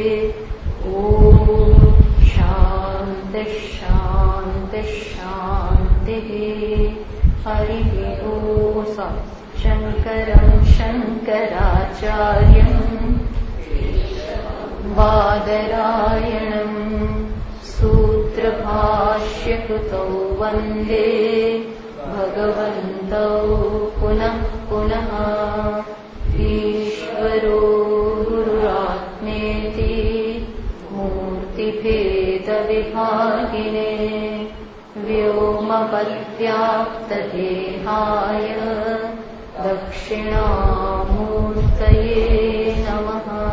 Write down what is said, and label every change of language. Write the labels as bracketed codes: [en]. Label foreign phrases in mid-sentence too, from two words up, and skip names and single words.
[sa] ઓમ શાંતિ શાંતિ શાંતિઃ. હરિઃ ઓમ. શંકરં શંકરાચાર્યં બાદરાયણં सूत्रभाष्यकृतौ वन्दे भगवन्तौ पुनः पुनः. ईश्वरो गुरुरात्मेति मूर्तिभेदविभागिने व्योमवद्व्याप्तदेहाय दक्षिणामूर्तये नमः.